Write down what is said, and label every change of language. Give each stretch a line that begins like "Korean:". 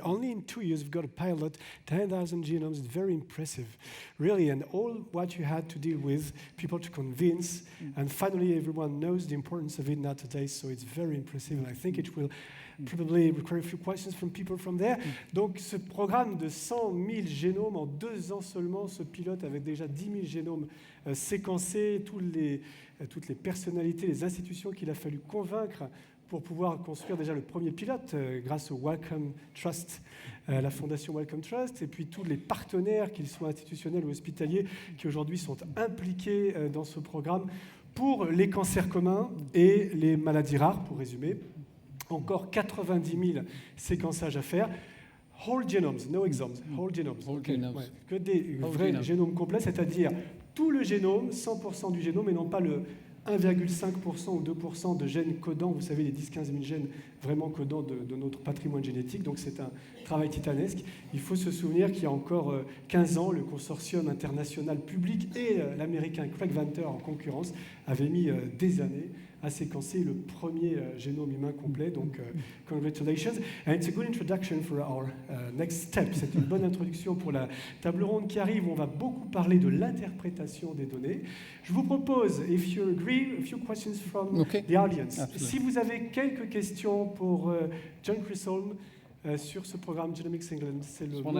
English: Only in 2 years, you've got a pilot, 10,000 genomes. It's very impressive, really. And all what you had to deal with, people to convince, and finally everyone knows the importance of it now today. So it's very impressive. And I think it will probably require a few questions from people from there.
French: Donc ce programme de 100 000 génomes en 2 ans seulement, ce pilote avec déjà 10 000 génomes séquencés, toutes les personnalités, les institutions qu'il a fallu convaincre pour pouvoir construire déjà le premier pilote grâce au Wellcome Trust, la fondation Wellcome Trust, et puis tous les partenaires, qu'ils soient institutionnels ou hospitaliers, qui aujourd'hui sont impliqués dans ce programme pour les cancers communs et les maladies rares, pour résumer. Encore 90 000 séquençages à faire.
English: Whole genomes, no exomes, whole genomes. Whole genomes.
French: Ouais, que des vrais
English: genomes.
French: génomes complets, c'est-à-dire tout le génome, 100% du génome, et non pas le 1,5% ou 2% de gènes codants, vous savez, les 10-15 000 gènes vraiment codants de notre patrimoine génétique. Donc c'est un travail titanesque. Il faut se souvenir qu'il y a encore 15 ans, le consortium international public et l'américain Craig Venter en concurrence avaient mis des années à séquencer le premier génome humain complet.
English: Donc, congratulations. And it's a good introduction for our next step.
French: C'est une bonne introduction pour la table ronde qui arrive. On va beaucoup parler de l'interprétation des données. Je vous propose,
English: if you agree, a few questions from the audience. Absolutely.
French: Si vous avez quelques questions pour John Chisholm sur ce programme Genomics England, c'est le moment.